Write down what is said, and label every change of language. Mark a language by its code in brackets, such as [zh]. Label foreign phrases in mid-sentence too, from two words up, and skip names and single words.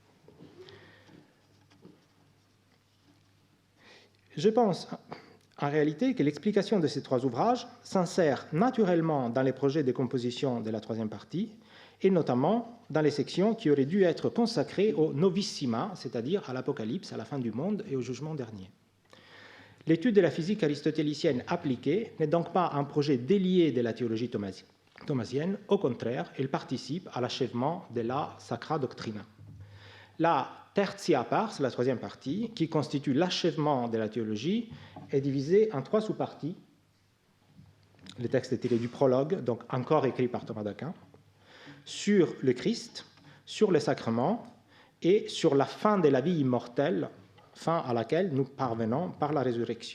[fr] Je pense en réalité que l'explication de ces 3 ouvrages s'insère naturellement dans les projets de composition de la troisième partie, et notamment dans les sections qui auraient dû être consacrées au novissima, c'est-à-dire à l'Apocalypse, à la fin du monde et au jugement dernier. L'étude de la physique aristotélicienne appliquée n'est donc pas un projet délié de la théologie thomasienne, au contraire, elle participe à l'achèvement de la [la] Sacra Doctrina. La tertia pars, [fr] la troisième partie, qui constitue l'achèvement de la théologie, est divisée en 3 sous-parties. Le texte est tiré du prologue, donc encore écrit par Thomas d'Aquin, sur le Christ, sur les sacrements et sur la fin de la vie immortelle, fin à laquelle nous parvenons par la résurrection.